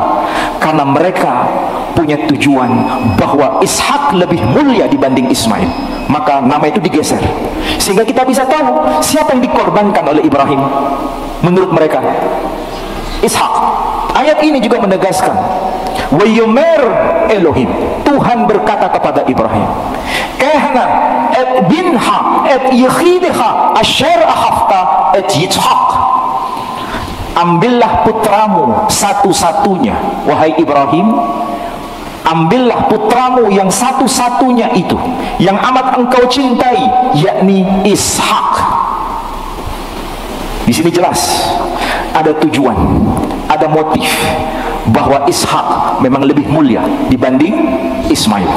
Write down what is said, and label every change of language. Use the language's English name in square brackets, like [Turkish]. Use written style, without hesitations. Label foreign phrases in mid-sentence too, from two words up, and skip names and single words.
[Indonesian] Karena mereka punya tujuan bahwa Ishak lebih mulia dibanding Ismail. Maka nama itu digeser, sehingga kita bisa tahu siapa yang dikorbankan oleh Ibrahim. Menurut mereka Ishak. Ayat ini juga menegaskan [Hebrew] ויאמר אלהים, [Indonesian] Tuhan berkata kepada Ibrahim, [Hebrew] קח נא את בנך את יחידך אשר אהבת את יצחק. [Indonesian] Ambillah putramu satu-satunya, wahai Ibrahim, ambillah putramu yang satu-satunya itu, yang amat engkau cintai, yakni Ishak. Di sini jelas ada tujuan, ada motif bahwa Ishak memang lebih mulia dibanding Ismail.